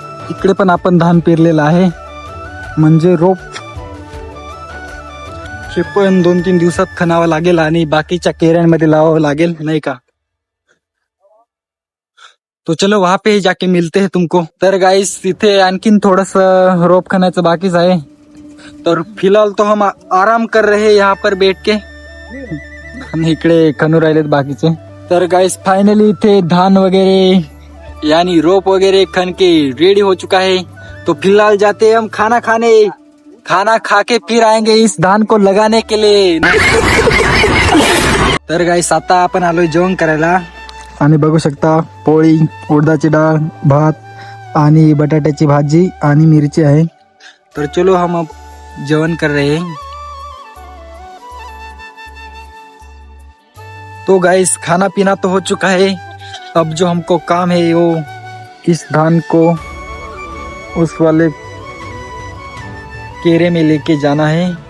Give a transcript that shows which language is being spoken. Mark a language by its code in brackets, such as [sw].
[mr] इकडे पण आपण धान पेरलेलं आहे, म्हणजे रोप हे पण 2-3 दिवसात खणावं लागेल आणि बाकीच्या केऱ्यांमध्ये लावावं लागेल, नाही का. [hi] तो चलो वहां पे जाके मिलते हैं तुमको. [mr] तर गाइस इथे आणखीन थोडस रोप खणायचं बाकीच आहे. [hi] तर फिलहाल तो हम आराम कर रहे हैं यहाँ पर बैठ के. [mr] आणि इकडे खणू राहिलेत बाकीचे. तर गाइस फायनली इथे धान वगैरे यानी रोप वगैरे [hi] खन के रेडी हो चुका है. तो फिलहाल जाते हम खाना खाने. खाना खा के फिर आएंगे इस धान को लगाने के लिए. [mr] तर गाइस आता आपण आलोय जेवण करायला. आणि बघू शकता पोळी, उडदाची डाळ, भात आणि बटाट्याची भाजी आणि मिरची आहे. [hi] तर चलो हम अब जेवण कर रहे हैं. तो गाइस खाना पीना तो हो चुका है. अब जो हमको काम है वो इस धान को उस वाले केरे में लेके जाना है.